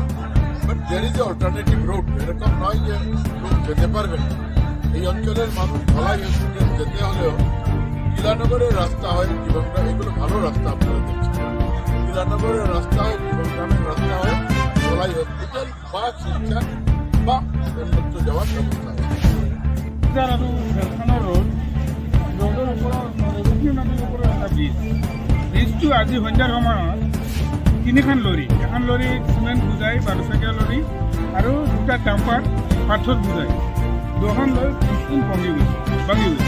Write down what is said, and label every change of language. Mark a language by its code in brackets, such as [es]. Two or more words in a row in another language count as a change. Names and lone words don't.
[en] But there is an alternative road, এরকম নয় যে লোক যেতে পারবেন। [bn] এই অঞ্চলের মানুষ ধলাই হসপিটাল যেতে হলেও লীলানগরের রাস্তা হয় জীবনগ্রাম, এগুলো ভালো রাস্তা আপনারা দেখছেন। লীলানগরের রাস্তা হয় জীবনগ্রামের রাস্তা হয় ধলাই হসপিটাল বা শিক্ষা বা অন্যত্র যাওয়ার ব্যবস্থা আছে। [as] ৰোডৰ ওপৰত এটা ব্ৰিজটো আজি সন্ধ্যাৰ সময়ত 3খন লৰি, এখন লৰি চিমেণ্ট বুজাই 12 চকীয়া লৰি আৰু 2টা ডাম্পাৰ পাথৰ বুজাই 2খন লৰি ব্ৰিজখন ভাঙি গৈছে।